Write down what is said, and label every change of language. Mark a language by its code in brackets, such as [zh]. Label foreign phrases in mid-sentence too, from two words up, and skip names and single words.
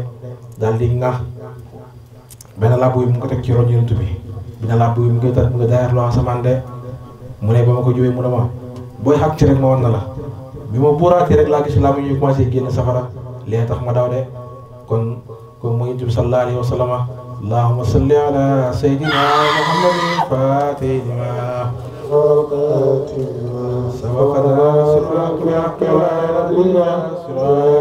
[wo] daal di ŋaax benn làbbu yi mu ngi ko teg ci ron yonent bi benn làbbu yi mu ngi daayar loo asamaan de mu ne ba ma ko jubee mu ne ma booy xam ci rek ma wan na la bi ma buuraatee rek laa gis làbbu yi commencé génn safara lee tax ma daw de kon mu yonent bi [ar] صلى الله عليه وسلم اللهم صل على سيدنا محمد الفاتح لما سبقنا صراط الحق والعدل